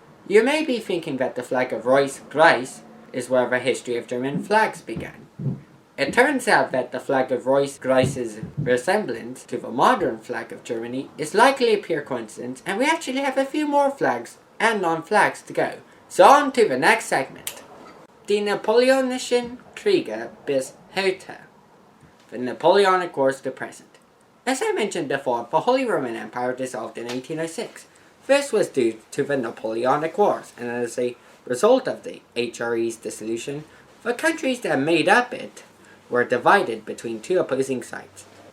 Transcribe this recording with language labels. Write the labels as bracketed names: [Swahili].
[English] You may be thinking that the flag of Reuss-Greiz is where the history of German flags began. It turns out that the flag of Reuss-Greiz's resemblance to the modern flag of Germany is likely a pure coincidence, and we actually have a few more flags and non-flags to go. So on to the next segment. [German] Die Napoleonischen Kriege bis heute. [English] The Napoleonic Wars to present. As I mentioned before, the Holy Roman Empire dissolved in 1806. This was due to the Napoleonic Wars, and as a result of the HRE's dissolution, the countries that made up it were divided between two opposing sides.